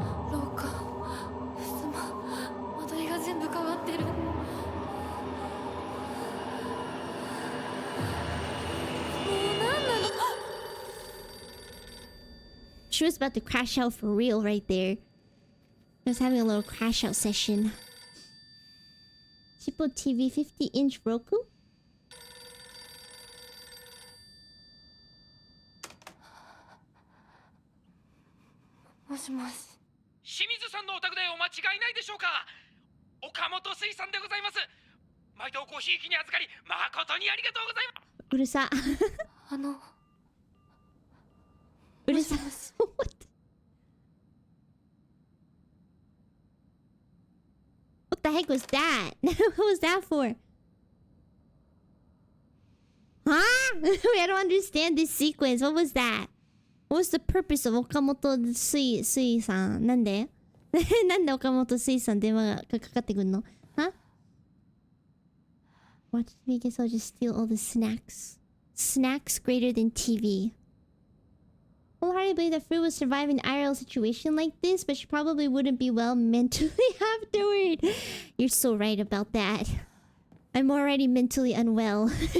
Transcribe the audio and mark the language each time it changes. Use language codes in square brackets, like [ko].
[ja] 廊下、襖、間取りが全部変わってる。もう何なの？ [en] She was about to crash out for real right there. I was having a little crash out session. Chipo TV 50-inch Roku? [ja] もしもし。清水さんのお宅でお間違いないでしょうか。岡本水産でございます。毎度ごひいきに預かり誠にありがとうございます。うるさ。うるさ。 [en] What the heck was that? What was that for? Huh? I don't understand this sequence. What was that? What's the purpose of Okamoto Sui-san? [ja] なんでなんで岡本水産電話がかかってくんの Huh? [en] Watch me guess I'll just steal all the snacks. Snacks greater than TV. Wholeheartedly believe that Fruit would survive an IRL situation like this, but she probably wouldn't be well mentally afterward. You're so right about that. I'm already mentally unwell.